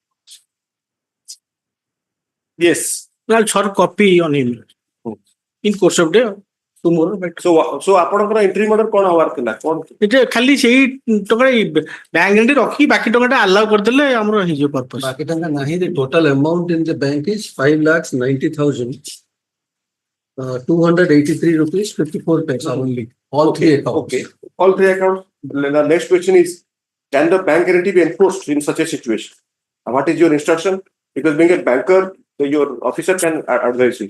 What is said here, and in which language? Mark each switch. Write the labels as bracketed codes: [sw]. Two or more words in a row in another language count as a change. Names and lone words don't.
[en] Yes. I'll short copy on him in course of day tomorrow. [or] So ଆପଣଙ୍କର [en] entry order [or] କଣ ହବାର ଥିଲା କଣ ଏଟା ଖାଲି ସେଇ ଟଙ୍କା ବ୍ୟାଙ୍କ ରେ ରଖି ବାକି ଟଙ୍କାଟା ଆଲାଉ କରିଦେଲେ ଆମର ହେଇଯିବ ପର୍ପସ୍ ବାକି ଟଙ୍କା ନାହିଁ. [en] The total amount in the bank is 5,90,000. 283 rupees 54 paisa only. All three accounts. Okay. All three accounts. The next question is, can the bank guarantee be enforced in such a situation? What is your instruction? Because being a banker, your officer can advise you.